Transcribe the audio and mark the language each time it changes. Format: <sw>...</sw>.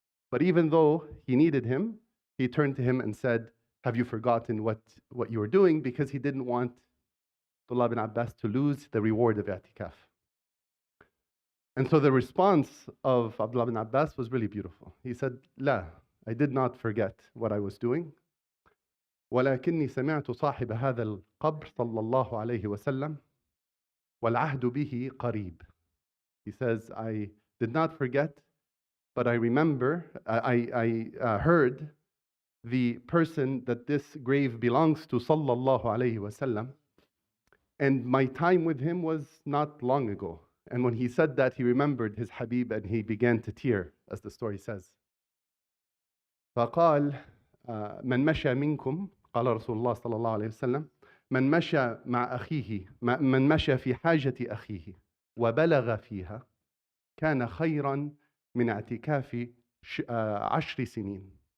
<en>But even though he needed him, he turned to him and said, have you forgotten what you were doing? Because he didn't want Abdullah bin Abbas to lose the reward of i'tikaf. And so the response of Abdullah bin Abbas was really beautiful. He said,</en> <ar>لا,</ar> <en>I did not forget what I was doing.</en> <ar>ولكني سمعت صاحب هذا القبر صلى الله عليه وسلم والعهد به قريب.</ar> <en>He says, I did not forget, but I remember, I heard the person that this grave belongs to, sallallahu alayhi wasallam, and my time with him was not long ago. And when he said that, he remembered his Habib and he began to tear, as the story says.</en> <ar>فقال من مشى منكم, قال رسول الله صلى الله عليه وسلم, من مشى مع أخيه, من مشى في حاجة أخيه وبلغ فيها كان خيرا من اعتكاف 10 سنين.</ar>